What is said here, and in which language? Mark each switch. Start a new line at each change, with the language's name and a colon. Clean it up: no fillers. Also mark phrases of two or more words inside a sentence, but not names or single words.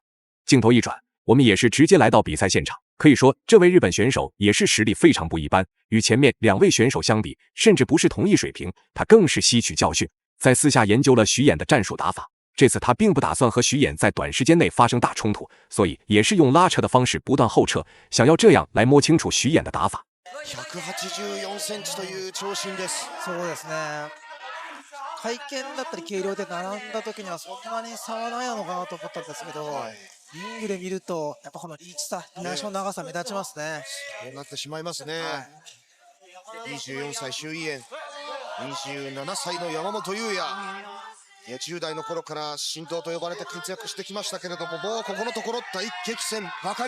Chinese: 镜头一转，我们也是直接来到比赛现场。可以说，这位日本选手也是实力非常不一般，与前面2位选手相比，甚至不是同一水平。他更是吸取教训，在私下研究了徐岩的战术打法。这次他并不打算和徐岩在短时间内发生大冲突，所以也是用拉扯的方式不断后撤，想要这样来摸清楚徐岩的打法。
Japanese: 184 センチという長身です。そうですね。体験だったり軽量で並んだ時にはそんなに差はないのかなと思ったんですけど、リングで見るとやっぱこのリーチ差、足の長さ目立ちますね。そうなってしまいますね。24歳周囲炎、27歳の山本優也。10代の頃から神童と呼ばれて活躍してきましたけれども、もうここのところ大激戦ばかり。